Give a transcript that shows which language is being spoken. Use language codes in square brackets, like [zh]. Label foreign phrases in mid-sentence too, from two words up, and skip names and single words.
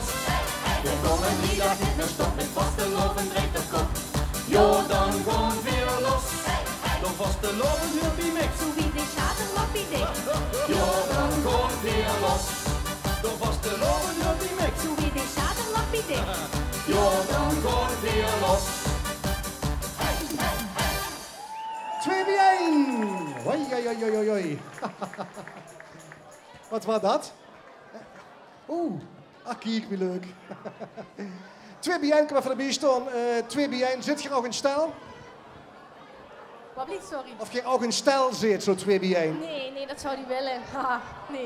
[nl] We komen drie dag niet meer stop, met vastelovend rijdt op kop. Ja, dan gewoon vier los. De vastelovend wil die mix. zo wie dit staat een lappie dik, Ja, dan gewoon vier los. De vastelovend wil die mix. zo wie dit staat een lappie dik. Ja, dan gewoon vier los. 2x1. Hoi, hoi, hoi, hoi, hoi. Wat was dat? Oeh, kijk, wie leuk. 2x1, kom even erbij staan. 2x1, zit je ook in stijl? Wat blieft, sorry. Of je ook in stijl zit, zo 2x1? Nee, dat zou hij willen. Haha, nee.